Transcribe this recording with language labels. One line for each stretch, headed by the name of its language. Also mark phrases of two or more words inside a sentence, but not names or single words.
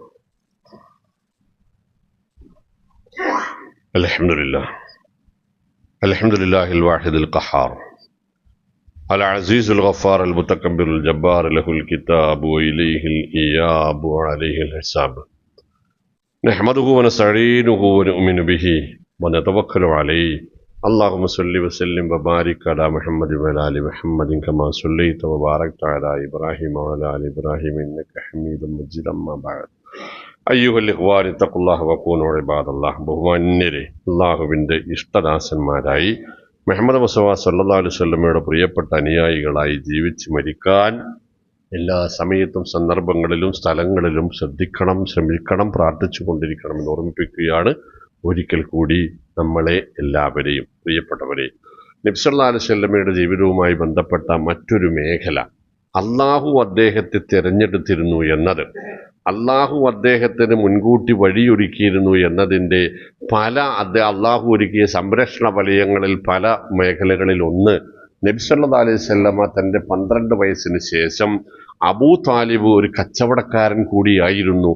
Arabic: الحمد لله. الحمد لله الواحد القهار العزيز الغفار المتكبر الجبار له الكتاب وإليه الإياب وعليه الحساب نحمده ونستعينه ونؤمن به ونتوكل عليه اللهم صل وسلم وبارك على محمد وعلى آل محمد كما صليت وباركت على إبراهيم وعلى آل إبراهيم إنك حميد مجيد أما بعد أيها الإخوان اتقوا الله وكونوا عباد الله
Malayalam: ബഹുമാന്യരെ അള്ളാഹുവിൻ്റെ ഇഷ്ടദാസന്മാരായി മുഹമ്മദ് മുസ്തഫ
Arabic: صلى الله عليه وسلم
Malayalam: പ്രിയപ്പെട്ട അനുയായികളായി ജീവിച്ച് മരിക്കാൻ എല്ലാ സമയത്തും സന്ദർഭങ്ങളിലും സ്ഥലങ്ങളിലും ശ്രദ്ധിക്കണം, ശ്രമിക്കണം, പ്രാർത്ഥിച്ചു കൊണ്ടിരിക്കണമെന്ന് ഓർമ്മിപ്പിക്കുകയാണ്. ഒരിക്കൽ കൂടി നമ്മളെ എല്ലാവരെയും പ്രിയപ്പെട്ടവരെ, നബി
Arabic: صلى الله عليه وسلم
Malayalam: ജീവിതവുമായി ബന്ധപ്പെട്ട മറ്റൊരു മേഖല, അള്ളാഹു അദ്ദേഹത്തെ തിരഞ്ഞെടുത്തിരുന്നു എന്നത്, അള്ളാഹു അദ്ദേഹത്തിന് മുൻകൂട്ടി വഴിയൊരുക്കിയിരുന്നു എന്നതിൻ്റെ അള്ളാഹു ഒരുക്കിയ സംരക്ഷണ വലയങ്ങളിൽ പല മേഖലകളിൽ ഒന്ന്, നബി
Arabic: صلى الله عليه وسلم
Malayalam: തൻ്റെ 12 വയസ്സിന് ശേഷം അബൂ താലിബ് ഒരു കച്ചവടക്കാരൻ കൂടിയായിരുന്നു.